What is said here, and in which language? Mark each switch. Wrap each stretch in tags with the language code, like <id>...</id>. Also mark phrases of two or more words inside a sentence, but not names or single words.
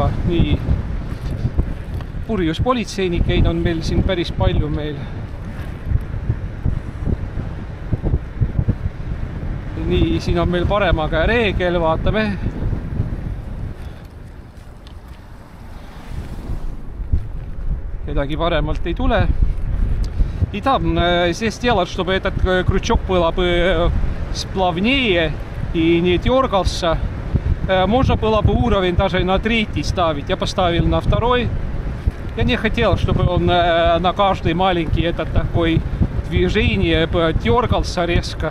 <et>Nii purjus politseinikeid on meil siin päris palju meil. Nii, siin on meil parema käe reegel, vaatame. Kedagi paremalt ei tule.</et> <ru>И там здесь сделать, чтобы этот крючок было бы сплавнее и не дергался. Можно было бы уровень даже на 3 ставить. Я поставил на 2. Я не хотел, чтобы он на каждый маленький этот такой движение дергался резко.</ru>